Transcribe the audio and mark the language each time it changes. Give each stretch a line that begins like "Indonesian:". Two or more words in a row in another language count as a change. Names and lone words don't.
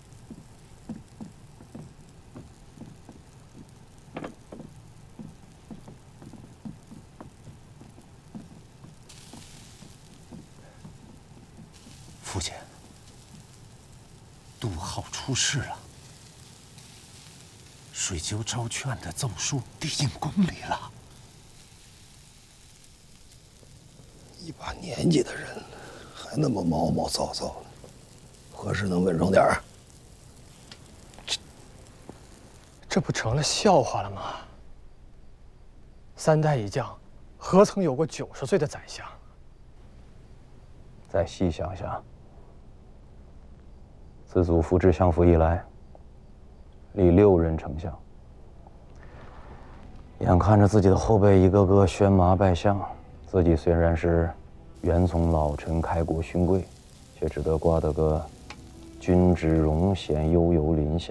Chinese: 父亲，杜浩出事了。水丘招劝的奏书递进宫裡了。一把年紀的人，還那麼毛毛躁躁的，何時能穩重點兒？這不成了笑話了嗎？3代一將，何曾有過90歲的宰相？再細想想，自祖父至相府以來，歷6任丞相，眼看着自己的後輩一個個宣麻拜相，自己雖然是原從老臣開國勳貴，卻只得掛得個君職榮顯悠游臨下。